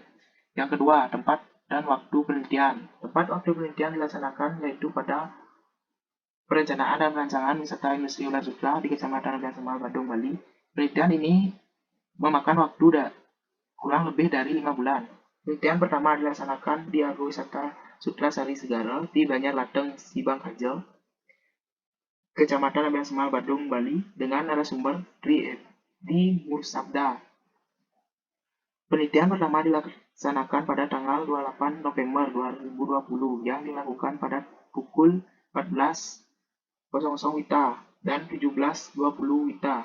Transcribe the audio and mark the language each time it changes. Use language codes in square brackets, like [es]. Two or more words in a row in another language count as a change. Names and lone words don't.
[id] Yang kedua, tempat dan waktu penelitian. Tempat waktu penelitian dilaksanakan yaitu pada perencanaan dan perancangan wisata industri Ulat Sutera di Kecamatan Abian Semal, Bandung, Bali. Penelitian ini memakan waktu kurang lebih dari 5 bulan. Penelitian pertama dilaksanakan di Agrowisata Sutera Sari Segara di Banjar Lateng, Sibang Kajo, Kecamatan Abian Semal, Bandung, Bali, dengan narasumber Tri Mursabda. Penelitian pertama dilaksanakan pada tanggal 28 November 2020 yang dilakukan pada pukul 14.00 WITA dan 17.20 WITA.